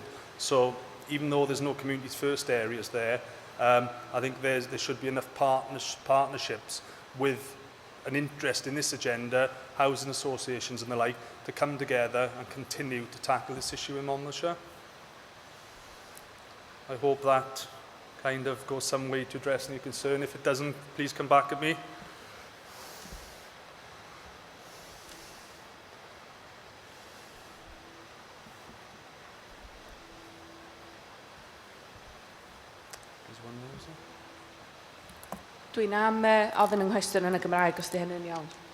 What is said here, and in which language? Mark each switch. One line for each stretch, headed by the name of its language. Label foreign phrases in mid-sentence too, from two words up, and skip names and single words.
English: So even though there's no Communities First areas there, I think there should be enough partnerships with an interest in this agenda, housing associations and the like, to come together and continue to tackle this issue in Monmouthshire. I hope that kind of goes some way to addressing your concern. If it doesn't, please come back at me.
Welsh: Dwi'n am ofyn yng nghwestiwn yn y Gymraeg os di hynny'n iawn.